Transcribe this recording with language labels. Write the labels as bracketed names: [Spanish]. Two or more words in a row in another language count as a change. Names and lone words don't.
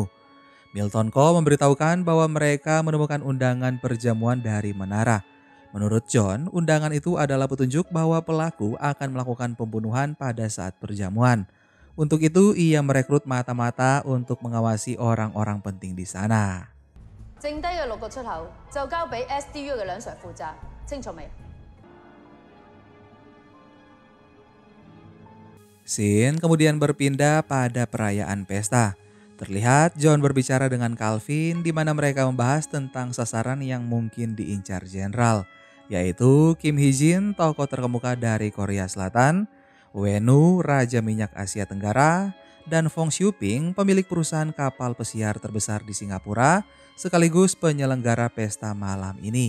[Indonesian] Milton Ko memberitahukan bahwa mereka menemukan undangan perjamuan dari menara. Menurut John, undangan itu adalah petunjuk bahwa pelaku akan melakukan pembunuhan pada saat perjamuan. Untuk itu, ia merekrut mata-mata untuk mengawasi orang-orang penting di sana. [Cantonese] 剩低嘅6個出口就交俾 SDU 嘅梁 Sir 負責，清楚未？ [Indonesian] Scene kemudian berpindah pada perayaan pesta. Terlihat John berbicara dengan Calvin di mana mereka membahas tentang sasaran yang mungkin diincar Jenderal, yaitu Kim Hee-jin, tokoh terkemuka dari Korea Selatan, Wenu, Raja Minyak Asia Tenggara, dan Fong Xiuping, pemilik perusahaan kapal pesiar terbesar di Singapura, sekaligus penyelenggara pesta malam ini.